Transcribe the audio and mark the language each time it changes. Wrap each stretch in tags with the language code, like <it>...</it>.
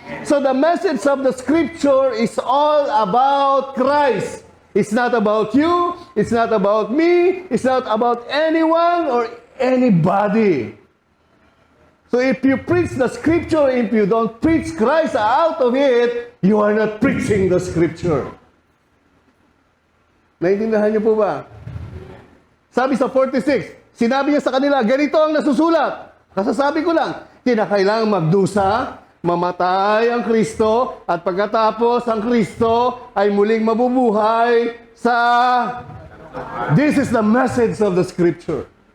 <en>So the message of the Scripture is all about Christ. It's not about you, it's not about me, it's not about anyone or anybody. So if you preach the Scripture, if you don't preach Christ out of it, you are not preaching the Scripture.</en> <tl>Naintindihan niyo po ba? Sabi sa 46, sinabi niya sa kanila, ganito ang nasusulat. Kasasabi ko lang, kinakailangan magdusa, mamatay ang Kristo, at pagkatapos ang Kristo ay muling mabubuhay sa...</tl> <en>This is the message of the Scripture.</en>